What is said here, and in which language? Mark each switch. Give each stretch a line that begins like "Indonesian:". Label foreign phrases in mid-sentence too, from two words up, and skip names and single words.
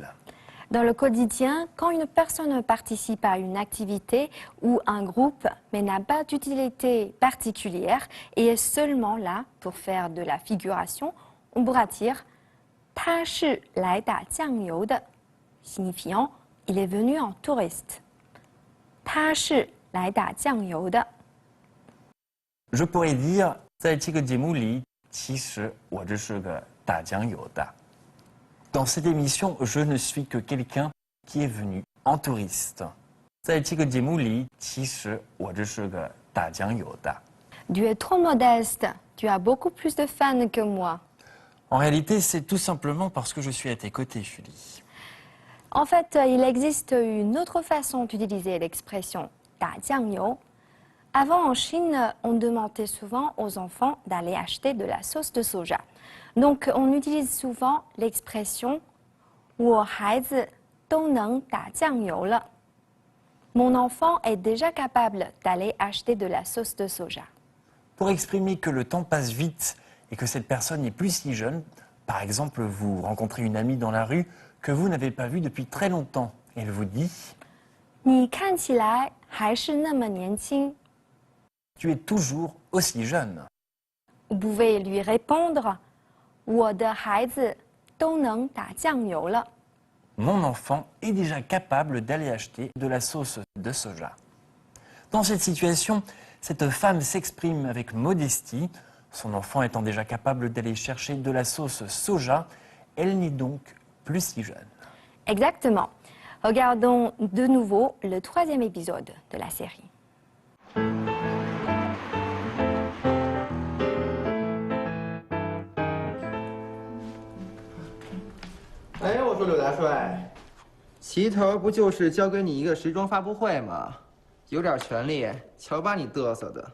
French: Dans le quotidien, quand une personne participe à une activité ou un groupe mais n'a pas d'utilité particulière et est seulement là pour faire de la figuration, on pourra dire «
Chinese: 他是来打酱油的
French: », signifiant « il est venu en touriste ». «
Chinese: 他是来打酱油的。
French: Je pourrais dire
Chinese: 在这个节目里，其实我只是个打酱油的。
French: Dans cette émission, je ne suis que quelqu'un qui est venu en touriste.
Chinese: 在这个节目里，其实我只是个打酱油的。
French: Tu es trop modeste, tu as beaucoup plus de fans que moi. En réalité, c'est tout simplement parce que je suis à tes côtés, Julie. En fait, il existe une autre façon d'utiliser l'expression
Chinese: 打酱油.
French: Avant, en Chine, on demandait souvent aux enfants d'aller acheter de la sauce de soja. Donc, on utilise souvent l'expression «
Chinese: 我孩子都能打酱油了。
French: » Mon enfant est déjà capable d'aller acheter de la sauce de soja. Pour exprimer que le temps passe vite et que cette personne n'est plus si jeune, par exemple, vous rencontrez une amie dans la rue que vous n'avez pas vue depuis très longtemps. Et elle vous dit
Chinese: « 你看起来还是那么年轻。 »
French: Tu es toujours aussi jeune. Vous pouvez lui répondre «
Chinese: 我的孩子都能打酱油了。 »
French: Mon enfant est déjà capable d'aller acheter de la sauce de soja. Dans cette situation, cette femme s'exprime avec modestie. Son enfant étant déjà capable d'aller chercher de la sauce soja, elle n'est donc plus si jeune. Exactement. Regardons de nouveau le 3e épisode de la série.
Chinese: 哎，我说柳大帅，齐头不就是交给你一个时装发布会吗？有点权利，瞧把你嘚瑟的。